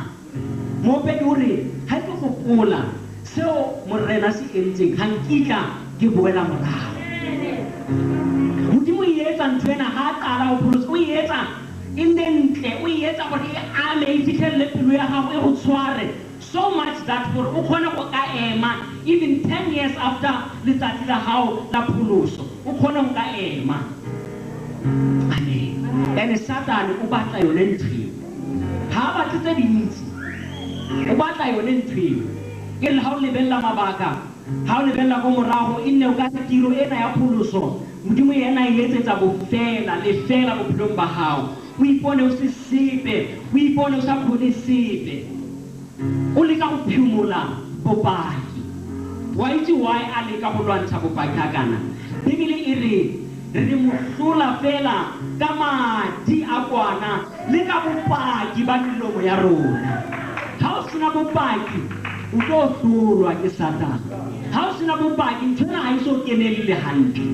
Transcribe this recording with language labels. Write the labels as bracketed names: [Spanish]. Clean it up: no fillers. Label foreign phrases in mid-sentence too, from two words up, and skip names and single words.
[Tswana] Mope ke gore ha ke gopola seo Morena se entseng ga nkitla ke boela morago. Modimo o etsa ntho ena ha a qala go pholosa, o etsa e nne ntle, o etsa gore e ame e fitlhelele pelo ya gago e go tshware [English] so much that [Tswana] gore o kgone go ka ema [English] even 10 years after [Tswana] letsatsi la gago la pholoso, o kgone go ka ema. Amen. Ene Satane o batla yone ntho ha a batle tse dintsi, o batla yone ntho ke le ha o lebella mabaka, ha o lebella go morago e nne o ka tiro ena ya pholoso Modimo yena e etsetsa bofela lefela bophelong ba gago. O ipone o se sepe, o ipone o sa kgone sepe, o leka go phimola bopaki. Wa itse why a leka go lwantsha bopaki a kana? Bibele e re mohlola fela ka madi a kwana le ka bopaki ba melomo ya rona. Ha o sena bopaki o tlo hlolwa ke Satane. Ha o sena bopaki ntshwana ha iso kenelele hantle.